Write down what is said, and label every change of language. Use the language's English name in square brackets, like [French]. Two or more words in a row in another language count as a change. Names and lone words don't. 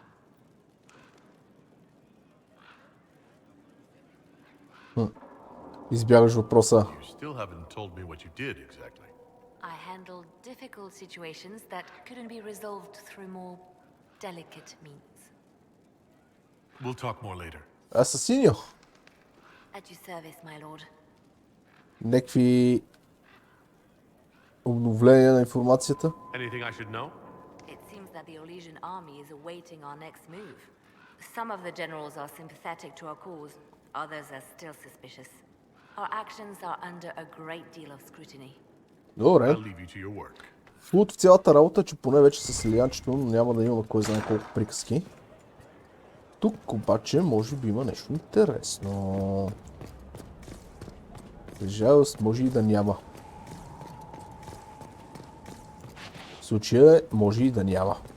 [Bulgarian] Избягаш въпроса. [English] You still haven't told me what you did exactly. I handled difficult situations that couldn't be resolved through more delicate means. We'll talk more later. [Bulgarian] Асасиньо. [English] At your service, my lord. [Bulgarian] Некви обновления на информацията. [English] Anything I should know? It seems that the Orlesian army is awaiting our next move. Some of the generals are sympathetic to our cause, others are still suspicious. Our actions are under a great deal of scrutiny. [Bulgarian] Добре. [English] I'll leave you to your work. [Bulgarian] Хубавото в цялата работа е, че поне вече с Лилианчето няма да имаме кой знае колко приказки. Тук обаче може би има нещо интересно. За жалост може и да няма. В случая може и да няма.